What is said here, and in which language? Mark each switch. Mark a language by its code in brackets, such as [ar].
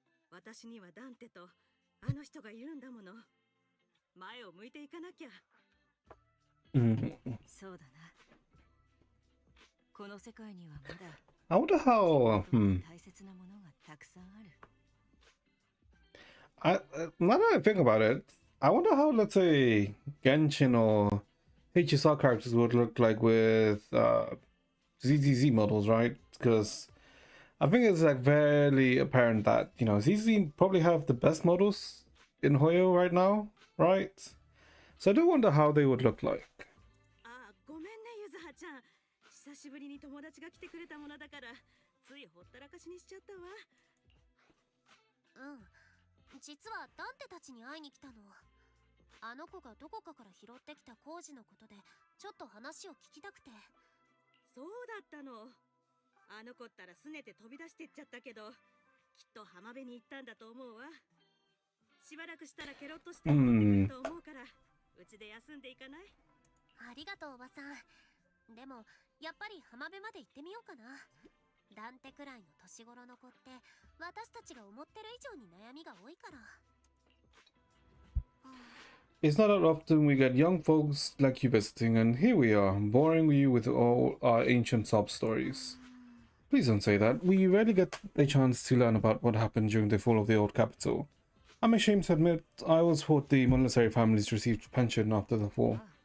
[ja] 私にはダンテとあの人がいるんだもの。前を向いていかなきゃ。そうだな。この世界にはまだ [en] I wonder how. [ja] 大切なものがたくさんある。 [en] Now that I think about it, I wonder how, let's say, Genshin or HSR characters would look like with ZZZ models, right? Because I think it's like very apparent that, you know, ZZ probably have the best models in Hoyo right now, right? So I do wonder how they would look like. [ja] あ、ごめんね、ゆずはちゃん。久しぶりに友達が来てくれたものだから、ついほったらかしにしちゃったわ。うん、実はダンテたちに会いに来たの。あの子がどこかから拾ってきた工事のことでちょっと話を聞きたくて。そうだったの。あの子ったらすねて飛び出してっちゃったけど、きっと浜辺に行ったんだと思うわ。しばらくしたらケロッとして戻ってくると思うから、うちで休んでいかない？ありがとうおばさん。でもやっぱり浜辺まで行ってみようかな。ダンテくらいの年頃の子って私たちが思ってる以上に悩みが多いから。 [en] It's not that often we get young folks like you visiting, and here we are, boring you with all our ancient sob stories. Please don't say that. We rarely get a chance to learn about what happened during the fall of the old capital. I'm ashamed to admit, I always thought the military families received pension after the fall.